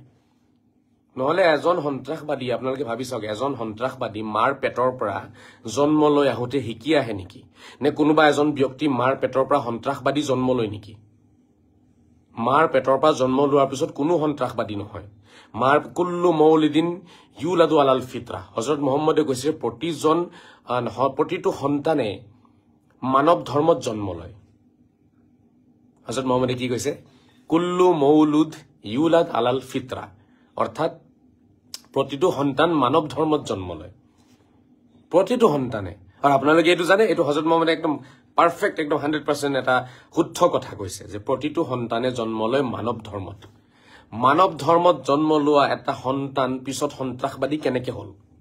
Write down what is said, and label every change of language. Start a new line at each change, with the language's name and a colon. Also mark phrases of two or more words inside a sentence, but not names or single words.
Assamese: নহলে এজন সন্ত্ৰাসবাদী আপোনালোকে ভাবি চাওক এজন সন্ত্ৰাসবাদী মাৰ পেটৰ পৰা জন্ম লৈ আহোতে শিকি আহে নেকি নে কোনোবা এজন ব্যক্তি মাৰ পেটৰ পৰা সন্ত্ৰাসবাদী জন্ম লৈ নেকি মাৰ পেটৰ পৰা জন্ম লোৱাৰ পিছত কোনো সন্ত্ৰাসবাদী নহয় মাৰ
Arabic: كل مولود يولد على الفطرة
Assamese: হযৰত মুহাম্মদে কৈছে প্ৰতিটো সন্তানে মানৱ ধৰ্মত জন্ম লয় হযৰত মুহাম্মদে কি কৈছে
Arabic: كل مولود يولد على الفطرة
Assamese: অৰ্থাৎ প্ৰতিটো সন্তান মানৱ ধৰ্মত জন্ম লয় প্ৰতিটো সন্তানে আৰু আপোনালোকে এটো জানে এটো হযৰত মুহাম্মদে একদম পাৰফেক্ট একদম 100% এটা শুদ্ধ কথা কৈছে যে প্ৰতিটো সন্তানে জন্ম লয় মানৱ ধৰ্মত মানৱ ধৰ্মত জন্ম লোৱা এটা সন্তান পিছত সন্ত্ৰাসবাদী কেনেকে হল